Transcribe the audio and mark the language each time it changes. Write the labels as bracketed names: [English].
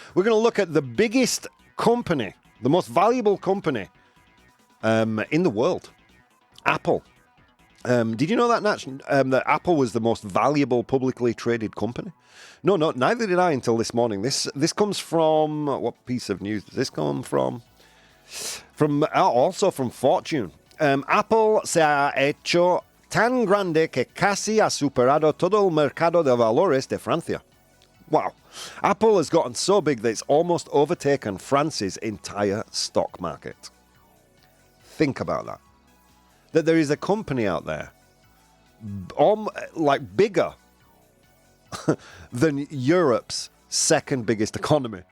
[English] We're going to look at the biggest company, the most valuable company in the world, Apple. Did you know that, Natch? That Apple was the most valuable publicly traded company? No, neither did I until this morning. This comes from, what piece of news does this come from? Also from Fortune. [Spanish] Apple se ha hecho tan grande que casi ha superado todo el mercado de valores de Francia. [English] Wow. Apple has gotten so big that it's almost overtaken France's entire stock market. Think about that. That there is a company out there like bigger than Europe's second biggest economy.